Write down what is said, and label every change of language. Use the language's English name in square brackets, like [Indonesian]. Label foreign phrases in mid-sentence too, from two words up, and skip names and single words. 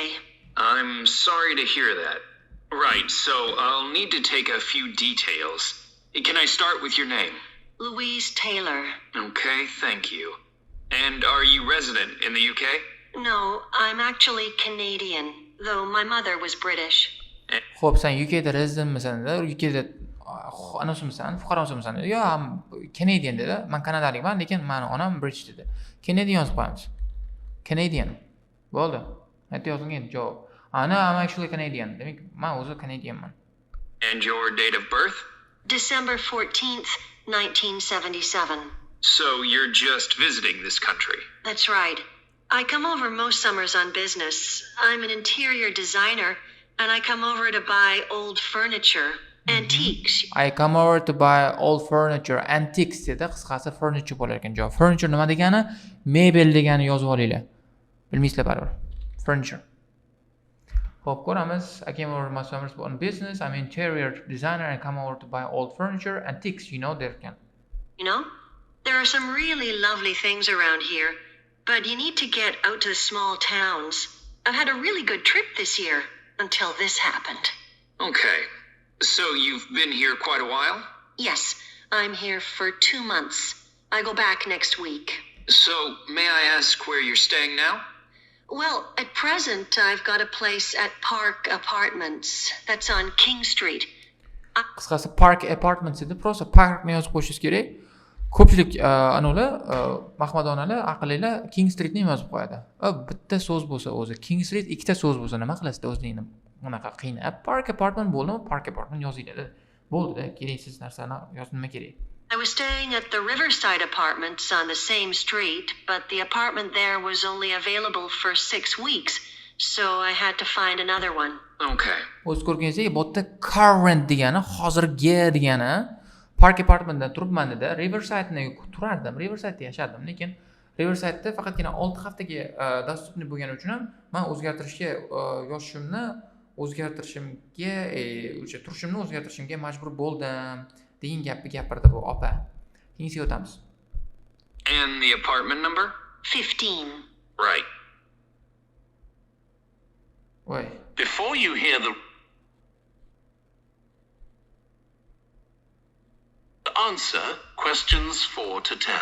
[English] I'm sorry to hear that. Right, so I'll need to take a few details. Can I start with your name? Louise Taylor. Okay, thank you. And are you resident in the UK? No, I'm actually Canadian, though my mother was British. [Uzbek] Xo'p, sen UKda residentmisan? UKda anasimisan, fuqarosimisan? Yo, Canadian dedi. Men kanadalikman, lekin meni onam British dedi. Canadian yozib qo'yamiz. Canadian. Bo'ldi. Aytib yozilgan javob. [English] No, I'm actually Canadian. [Uzbek] Demak, men o'zi Canadianman. [English] And your date of birth? December 14th, 1977. So you're just visiting this country? That's right. I come over most summers on business. I'm an interior designer, and I come over to buy old furniture, antiques. I come over to buy old furniture, antiques dedi. [Uzbek] Qisqasi furniture bo'lar ekan javob. Furniture nima degani? Mebel degani yozib olinglar. Bilmaysizlar baribir. Furniture. Xo'p, ko'ramiz. [English] I came over to my summers on business. I'm an interior designer and come over to buy old furniture, antiques, you know, there can. You know, there are some really lovely things around here, but you need to get out to the small towns. I've had a really good trip this year, until this happened. Okay. So you've been here quite a while? Yes, I'm here for 2 months. I go back next week. So may I ask where you're staying now? Well, at present, I've got a place at Park Apartments. That's on King Street. [Uzbek] Qisqasi Park Apartments edi. Просто parkni yozib qo'yishingiz kerak. Ko'pchilik anolar mahmadonalar, aqllilar King Streetni yozib qo'yadi. Bitta so'z bo'lsa o'zi King Street, ikkita so'z bo'lsa nima qilasizda o'zingni bunaqa qiynab Park Apartment bo'ldimi? Park Apartment yozinglar. Bo'ldi-da, keraksiz narsani yozib nima kerak? [English] I was staying at the Riverside Apartments on the same street, but the apartment there was only available for 6 weeks, so I had to find another one. Okay. [Uzbek] O'z ko'rganingizdek, bu yerda current degani, hozirgi degani. Park Apartmentda turibman dedi. Riverside'ni turardim. Riverside'da yashardim, lekin Riverside'da faqatgina 6 haftaga dostupni bo'lgani uchun ham men o'zgartirishga yoshimni o'zgartirishimga, o'sha turishimni o'zgartirishimga majbur bo'ldim degan gapni gapirdi bu opa. Keyingiga o'tamiz. [English] And the apartment number? 15. Right. [Uzbek] Voy. [English] Before you hear the answer, questions 4 to 10.